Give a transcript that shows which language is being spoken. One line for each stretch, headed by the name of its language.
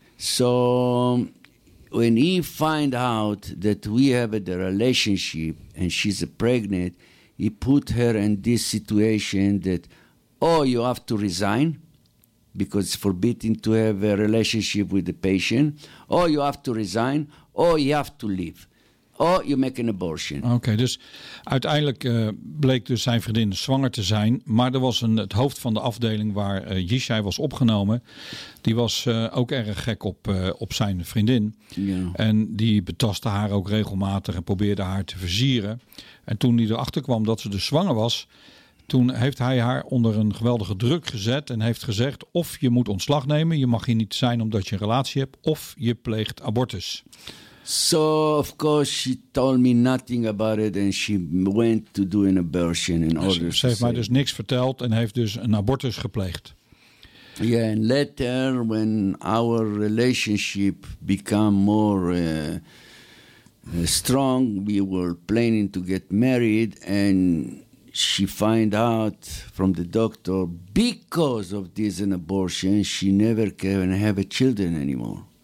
English: So when he find out that we have the relationship and she's pregnant, he put her in this situation that you have to resign. Because it's forbidden to have a relationship with the patient. Or you have to resign. Or you have to leave. Or you make an abortion.
Dutch: Okay, dus uiteindelijk bleek dus zijn vriendin zwanger te zijn. Maar er was het hoofd van de afdeling waar Yishai was opgenomen. Die was ook erg gek op zijn vriendin.
English: Yeah.
Dutch: En die betastte haar ook regelmatig en probeerde haar te versieren. En toen hij erachter kwam dat ze dus zwanger was. Toen heeft hij haar onder een geweldige druk gezet en heeft gezegd of je moet ontslag nemen, je mag hier niet zijn omdat je een relatie hebt, of je pleegt abortus.
English: So of course she told me nothing about it and she went to do an abortion in order.
Dutch: Ze heeft mij dus niks verteld en heeft dus een abortus gepleegd.
English: Yeah, and later when our relationship became more strong, we were planning to get married and she find out from the doctor because of this an abortion she never can have a children anymore.